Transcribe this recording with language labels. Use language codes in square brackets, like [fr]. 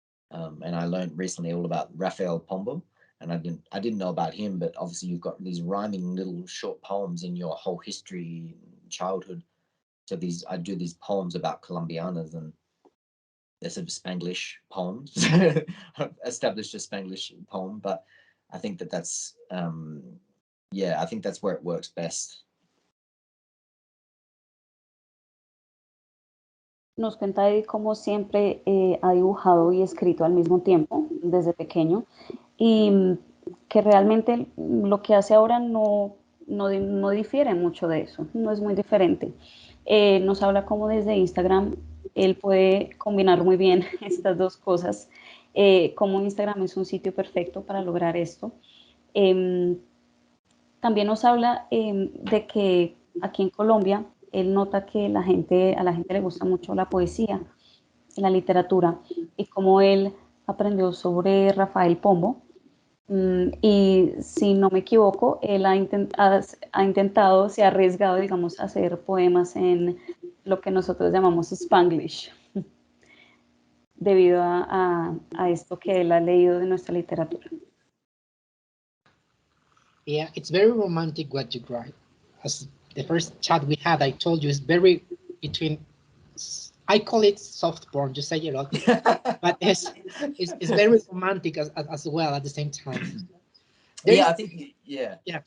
[en] And I learned recently all about Rafael Pombo, and I didn't know about him, but obviously you've got these rhyming little short poems in your whole history and childhood. So I do these poems about Colombianas, and they're sort of Spanglish poems. Established a Spanglish poem, but I think that's I think that's where it works best. [es] Nos cuenta Eddie cómo siempre ha dibujado y escrito al mismo tiempo desde pequeño, y que realmente lo que hace ahora no difiere mucho de eso, no es muy diferente. Nos habla cómo desde Instagram él puede combinar muy bien estas dos cosas, cómo Instagram es un sitio perfecto para lograr esto. También nos habla de que aquí en Colombia él nota que a la gente le gusta mucho la poesía, la literatura, y cómo él aprendió sobre Rafael Pombo. Y si no me equivoco, él ha intentado, se ha arriesgado, digamos, a hacer poemas en lo que nosotros llamamos Spanglish, debido a esto que él ha leído de nuestra literatura. [en] Yeah, it's very romantic what you write. As the first chat we had, I told you, it's very between, I call it soft porn, you say it a lot, but it's very romantic as well at the same time. I think, yeah.